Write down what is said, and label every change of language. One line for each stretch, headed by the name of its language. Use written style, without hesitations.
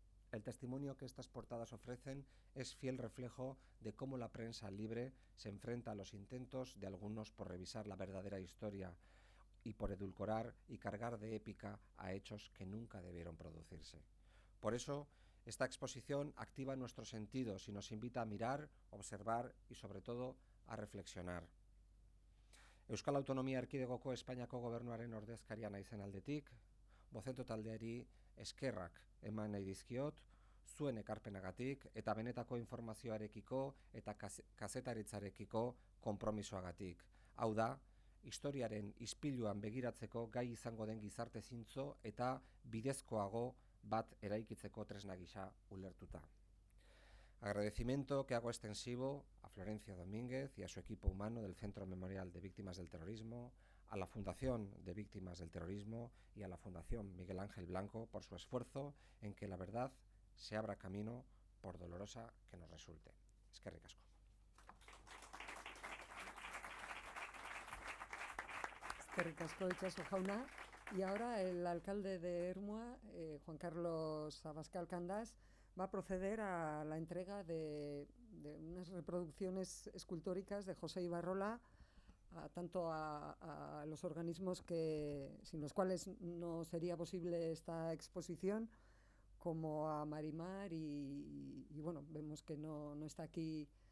Spanish: El testimonio que estas portadas ofrecen es fiel reflejo de cómo la prensa libre se enfrenta a los intentos de algunos por revisar la verdadera historia y por edulcorar y cargar de épica a hechos que nunca debieron producirse. Por eso, esta exposición activa nuestros sentidos y nos invita a mirar, observar y, sobre todo, a reflexionar.
Basque: Euskal Autonomia Erkidegoko Espainiako Gobernuaren ordezkaria naizen aldetik, Vocento taldeari eskerrak eman nahi dizkiot, zuen ekarpenagatik eta benetako informazioarekiko eta kazetaritzarekiko konpromisoagatik. Hau da, historiaren ispiluan begiratzeko gai izango den gizarte zintzo eta bidezkoago bat eraikitzeko tresna gisa ulertuta.
Spanish: Agradecimiento que hago extensivo a Florencia Domínguez y a su equipo humano del Centro Memorial de Víctimas del Terrorismo, a la Fundación de Víctimas del Terrorismo y a la Fundación Miguel Ángel Blanco por su esfuerzo en que la verdad se abra camino por dolorosa que nos resulte.
Basque: Eskerrik asko. Eskerrik asko, Itxaso jauna.
Spanish: Y ahora el alcalde de Ermua, Juan Carlos Abascal Candás, va a proceder a la entrega de unas reproducciones escultóricas de José Ibarrola, tanto a los organismos sin los cuales no sería posible esta exposición, como a Marimar y bueno, vemos que no está aquí